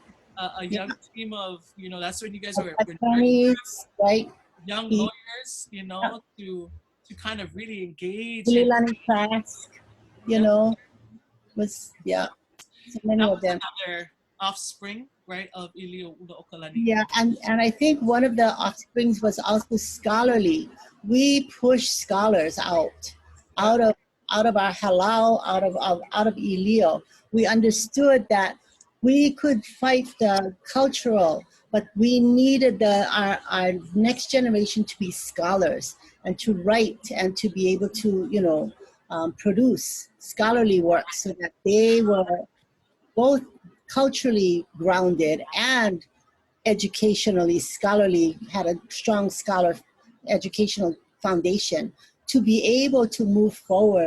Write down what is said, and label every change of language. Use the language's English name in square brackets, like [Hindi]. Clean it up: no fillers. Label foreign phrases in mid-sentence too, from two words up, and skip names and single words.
[English] A young team of, you know, that's when you guys were attorneys, right? Young lawyers, you know, to kind of really engage. Leilani Trask, you know, was, so many of them. Another offspring, right, of ʻīlioʻulaokalani. Yeah, and I think one of the offsprings was also scholarly. We pushed scholars out of our halau, out of ʻīlio. We understood that we could fight the cultural, but we needed our next generation to be scholars and to write and to be able to, you know, produce scholarly work, so that they were both culturally grounded and educationally, scholarly, had a strong educational foundation to be able to move forward.